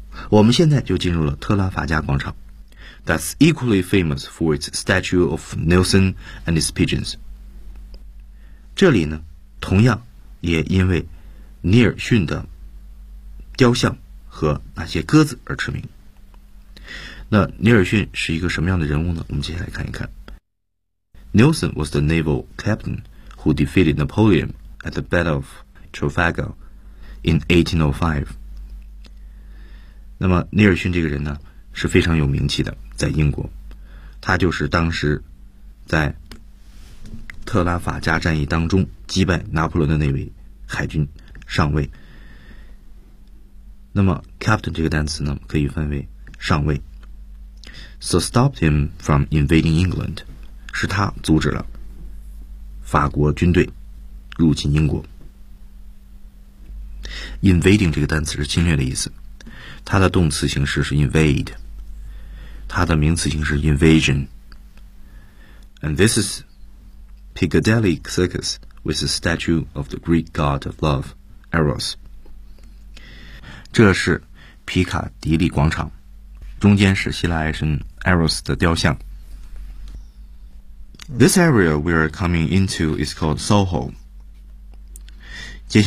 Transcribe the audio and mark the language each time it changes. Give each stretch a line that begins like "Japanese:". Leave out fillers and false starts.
Chinese: 我们现在就进入了特拉法加广场。
English: That's equally famous for its statue of Nelson and his pigeons.
Chinese: 这里呢，同样也因为尼尔逊的雕像和那些鸽子而驰名。那尼尔逊是一个什么样的人物呢？我们接下来看一看。
English: Nelson was the naval captain who defeated Napoleon at the Battle of Trafalgar in 1805.
Chinese: 那么尼尔逊这个人呢，是非常有名气的。在英国，他就是当时在特拉法加战役当中击败拿破仑的那位海军上尉。那么 captain 这个单词呢，可以分为上尉。
English: So stopped him from invading England，
Chinese: 是他阻止了法国军队入侵英国。 Invading 这个单词是侵略的意思，它的动词形式是 invade。它的名词形式 invasion.
English: And this is Piccadilly Circus with the statue of the Greek god of love, Eros.
Chinese: 这是皮卡迪利广场，中间是希腊爱神 Eros 的雕像。
English: This area we are coming into is called Soho.
Chinese: 接下来